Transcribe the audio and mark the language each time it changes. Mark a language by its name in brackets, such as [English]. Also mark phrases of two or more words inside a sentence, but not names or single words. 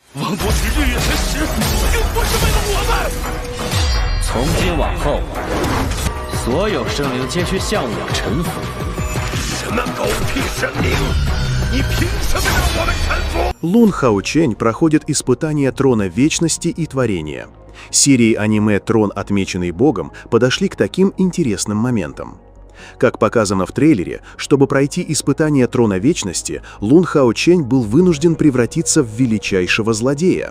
[Chinese] 王国之日月神石，又不是为了我们。从今往后，所有生灵皆需向我臣服。什么狗屁生灵？你凭什么让我们臣服？ [Russian] Лун Хаочень проходит испытания Трона Вечности и Творения. Серии аниме «Трон, отмеченный Богом» подошли к таким интересным моментам. Как показано в трейлере, чтобы пройти испытание Трона Вечности, Лун Хаочень был вынужден превратиться в величайшего злодея.